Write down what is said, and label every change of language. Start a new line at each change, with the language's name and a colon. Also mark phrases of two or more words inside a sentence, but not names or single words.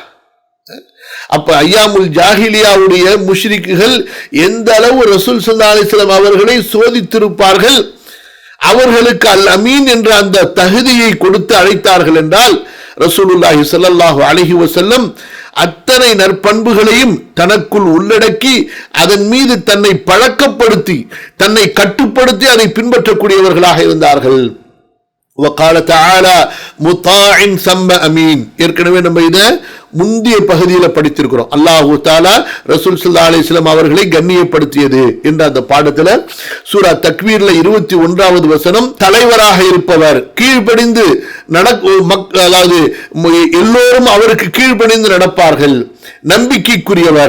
Tamil: அப்ப ஐயாமுல் ஜாஹிலியாவுடைய முஷ்ரிக்குகள் எந்த அளவு ரசூல்
Arabic: صلى الله عليه وسلم
Tamil: அவர்களை சோதித்திருப்பார்கள், அவர்களுக்கு அல் அமீன் என்ற அந்த தகுதியை கொடுத்து அழைத்தார்கள் என்றால், ரசூலுல்லாஹி
Arabic: صلى الله عليه وسلم
Tamil: அத்தனை நற்பண்புகளையும் தனக்குள் உள்ளடக்கி அதன் மீது தன்னை பழக்கப்படுத்தி, தன்னை கட்டுப்படுத்தி அதை பின்பற்றக்கூடியவர்களாக இருந்தார்கள்.
Arabic: وقال تعالى مطاع ثم امين.
Tamil: ஏற்கனவே நம்ம இத முந்திய பகுதியில் படித்திருக்கிறோம். அல்லாஹ் தஆலா ரசூல்
Arabic: صلى الله عليه وسلم
Tamil: அவர்களை கண்ணியப்படுத்தியது என்ற அந்த பாடத்துல சூரா தக்வீர்ல 21வது வசனம், தலைவராக இருப்பவர் கீழ்ப்படிந்து அதாவது எல்லோரும் அவருக்கு கீழ்ப்படிந்து நடப்பார்கள், நம்பிக்கைக்குரியவர்.